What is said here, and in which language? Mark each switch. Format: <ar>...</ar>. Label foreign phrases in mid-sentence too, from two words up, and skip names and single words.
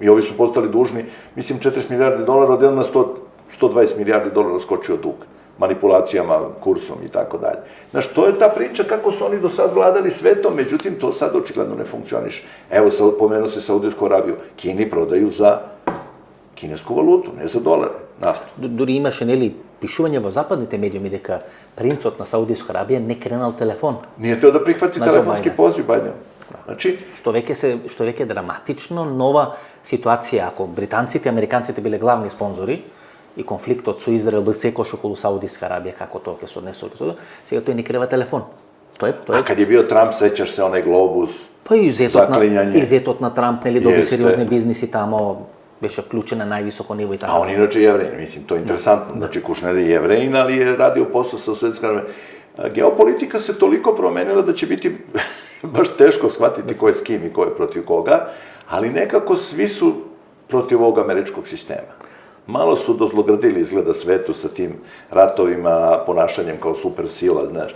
<sr>I ovi su postali dužni, mislim, 40 milijardi dolara, odjednom na 120 milijardi dolara skočio dug, manipulacijama, kursom i tako dalje. Znaš, to je ta priča kako su oni do sad vladali svetom, međutim, to sad očigledno ne funkcioniše. Evo, pomenuo se Saudijsku Arabiju, Kini prodaju za kinesku valutu, ne za dolare, naftu.</sr> <mk>Дори имаше, нели, пишување во западните медиуми дека принцот на Саудиска Арабија не кренал телефон.</mk> <sr>Nije teo da prihvati telefonski poziv Biden. Znači,</sr> <mk>Што веќе е драматично, нова ситуација, ако британците и американците биле главни спонзори и конфликтот со Израел бил секош околу Саудиска Арабија, како тоа ќе се однесе, сега тој не крива телефон.</mk> <sr>a kad je bio Trump, sećaš se onaj globus,</sr> <mk>Па и</mk> <sr>zaklinjanje.</sr> <mk>изетот на Трамп, нели, доби</mk> <sr>Jeste.</sr> <mk>сериозни бизниси тамо, беше вклучен на највисоко ниво и така.</mk> <sr>A on je inače Jevrein, mislim, to je interesantno. Znači, Kušner je Jevrein, ali je radio posao sa Sovjetskom Arabijom. Geopolitika se toliko promenila da će biti baš teško shvatiti ko je s kim i ko je protiv koga, ali nekako svi su protiv ovog američkog sistema. Malo su dozlogradili izgleda svetu sa tim ratovima, ponašanjem kao super sila, znaš.</sr>